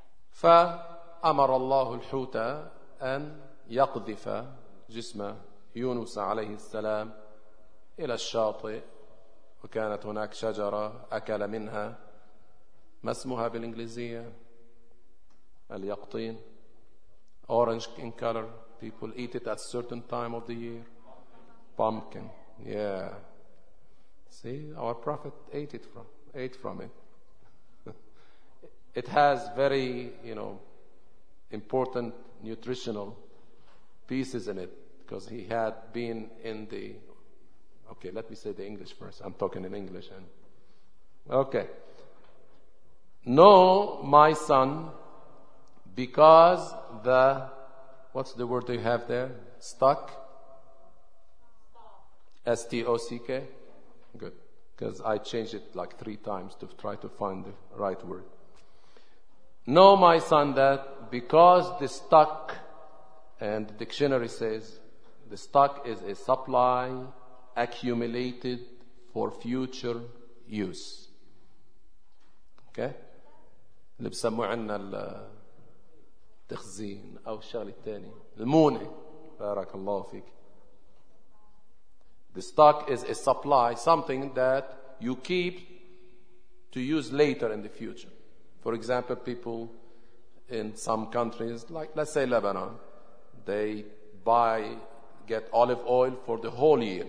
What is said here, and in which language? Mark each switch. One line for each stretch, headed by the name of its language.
Arabic: فأمر الله الحوت أن يقذف جسم يونس عليه السلام إلى الشاطئ، وكانت هناك شجرة أكل منها، ما اسمها بالإنجليزية؟ اليقطين.
English: Orange in color. People eat it at certain time of the year. Pumpkin. Yeah. See, our Prophet ate from it. It has very, you know, important nutritional pieces in it, because he had been in the... Okay, let me say the English first. I'm talking in English. And okay. No, my son... Because the, what's the word you have there? Stuck? S-T-O-C-K? Good. Because I changed it like 3 times to try to find the right word. Know, my son, that because the stuck, and the dictionary says, the stuck is a supply accumulated for future use. Okay?
Arabic: اللي بسموه عنا تخزين أو الشغل الثاني المونة، بارك الله فيك.
English: The stock is a supply, something that you keep to use later in the future. For example, people in some countries, like let's say Lebanon, they get olive oil for the whole year.